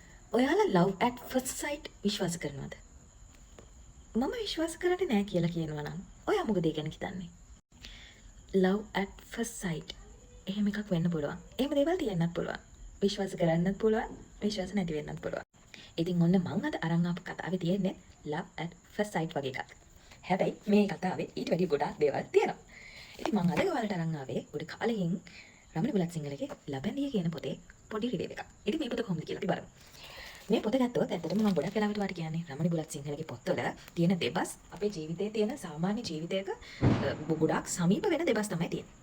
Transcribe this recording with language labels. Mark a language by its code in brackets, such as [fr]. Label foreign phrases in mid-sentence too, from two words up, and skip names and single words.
[si] ඔයාලා [en] love at first sight [si] විශ්වාස කරනවද? මම විශ්වාස කරන්නේ නැහැ කියලා කියනවා නම් ඔයා මොකද ඒ ගැන හිතන්නේ? [en] love at first sight [si] එහෙම එකක් වෙන්න පුළුවන්. එහෙම දේවල් තියෙන්නත් පුළුවන්. විශ්වාස කරන්නත් පුළුවන්. විශ්වාස නැති වෙන්නත් පුළුවන්. ඉතින් ඔන්න මං අද අරන් ආපු කතාවේ තියෙන්නේ [en] love at first sight [si] වගේ එකක්. හැබැයි මේ කතාවේ ඊට වැඩි ගොඩාක් දේවල් තියෙනවා. ඉතින් මං අද ඔයාලට අරන් ආවේ උඩ කාලෙකින් රමණ බුලත් සිංහලගේ ලබැඳිය කියන පොතේ පොඩි රිවිව් එකක්. ඉතින් මේ පොත කොහොමද කියලා අපි බලමු. මේ පොත ගත්තොත් ඇත්තටම මම ගොඩක් වෙලාවට වාට කියන්නේ රමණි බුලත් සිංහලගේ පොත්වල තියෙන දෙබස් අපේ ජීවිතයේ තියෙන සාමාන්‍ය ජීවිතයක ගොඩාක් සමීප වෙන දෙබස් තමයි තියෙන්නේ.